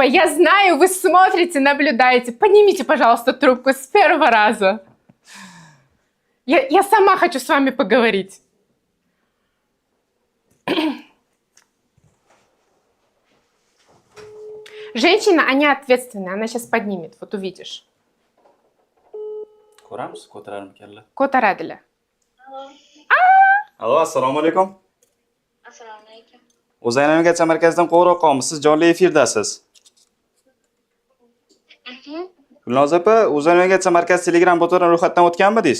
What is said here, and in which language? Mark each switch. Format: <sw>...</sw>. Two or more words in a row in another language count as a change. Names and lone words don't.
<ru>Я знаю, вы смотрите, наблюдаете. Поднимите, пожалуйста, трубку с первого раза. Я сама хочу с вами поговорить. Женщина, они ответственные. Она сейчас поднимет, вот увидишь.</ru> <uz>Ko'ramiz, ko'tararmi kalla. Ko'taradilar. Allo, assalomu alaykum. Assalomu alaykum. O'za navigatsiya markazidan qo'ng'iroq qilamiz. Siz jonli efirdasiz. Gulnoz opa, O'za navigatsiya markazi Telegram botidan ro'yxatdan o'tganmidingiz?</uz>